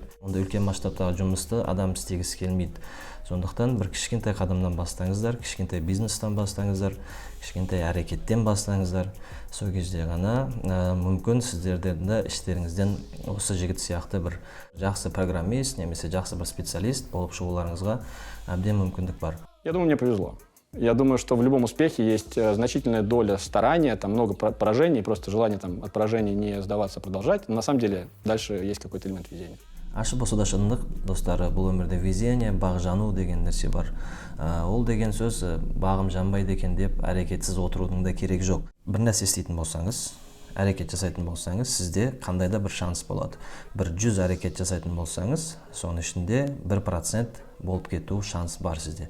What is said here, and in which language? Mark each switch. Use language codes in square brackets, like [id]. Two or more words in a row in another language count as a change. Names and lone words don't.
[kk] Онда үлкен масштабтағы жұмысты адам істегісі келмейді. Сондықтан бір кішкентай қадамнан бастаңыздар, кішкентай бизнестен бастаңыздар, кішкентай әрекеттен бастаңыздар. Сол кезде ғана мүмкін сіздердің іштеріңізден осы жігіт сияқты бір жақсы программист, немесе жақсы бір специалист болып шығуларыңызға әбден мүмкіндік бар. [ru] Я думаю, мне повезло. Я думаю, что в любом успехе есть значительная доля старания, там много поражений, просто желание там от поражений не сдаваться, продолжать. Но на самом деле дальше есть какой-то элемент везения. [kk] Ашып осыда шындық, достары, бұл өмірде везение, баг жану деген нәрсе бар. Ол деген сөз бағым жанбайды екен деп әрекетсіз отырудың да керек жоқ. Бір нәрсе істейтін болсаңыз, әрекет жасайтын болсаңыз, сізде қандай да бір шанс болады. Бір 100 әрекет жасайтын болсаңыз, соның ішінде 1% болып кету шанс бар сізде.